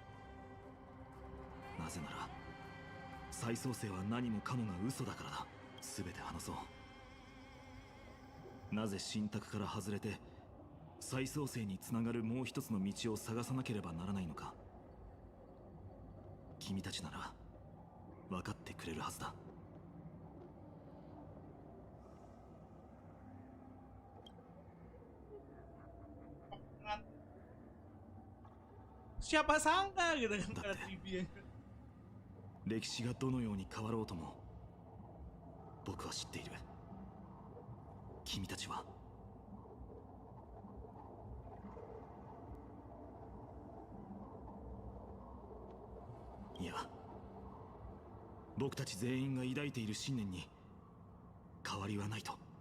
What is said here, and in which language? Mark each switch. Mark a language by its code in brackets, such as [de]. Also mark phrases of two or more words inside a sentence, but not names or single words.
[ja] なぜなら再創生は何もかもが嘘だからだ。全て話そう。なぜ神託から外れて再創生につながるもう一つの道を探さなければならないのか。君たちなら分かってくれるはずだ。 [id] Siapa sangka gitu kan pada trivia. [ja] 歴史がどのように変わろうとも僕は知っている。君たちは。いや、僕たち全員が抱いている信念に変わりはないと。